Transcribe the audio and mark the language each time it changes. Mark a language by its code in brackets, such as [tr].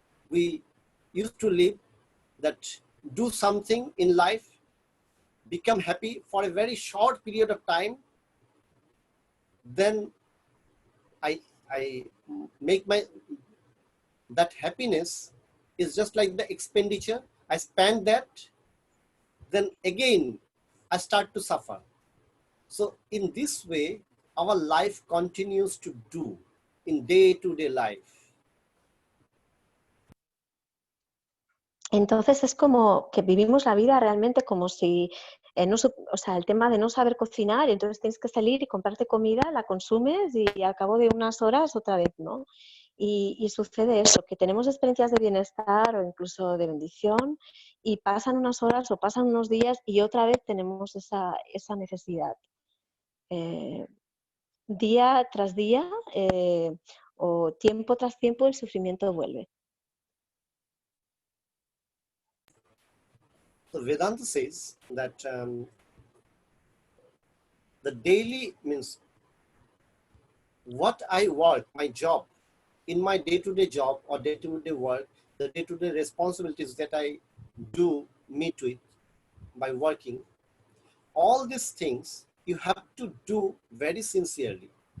[en] We used to live that do something in life, become happy for a very short period of time, then I make that happiness is just like the expenditure. I spend that, then again I start to suffer. So in this way, our life continues to do in day-to-day life. [es] Entonces es como que vivimos la vida realmente como si, o sea, el tema de no saber cocinar, y entonces tienes que salir y comprarte comida, la consumes y al cabo de unas horas otra vez, ¿no? Y sucede eso, que tenemos experiencias de bienestar o incluso de bendición y pasan unas horas o pasan unos días y otra vez tenemos esa necesidad. Día tras día o tiempo tras tiempo el sufrimiento vuelve. [en] So Vedanta says that the daily means what I work, my job, in my day-to-day job or day-to-day work, the day-to-day responsibilities that I do meet with by working, all these things you have to do very sincerely.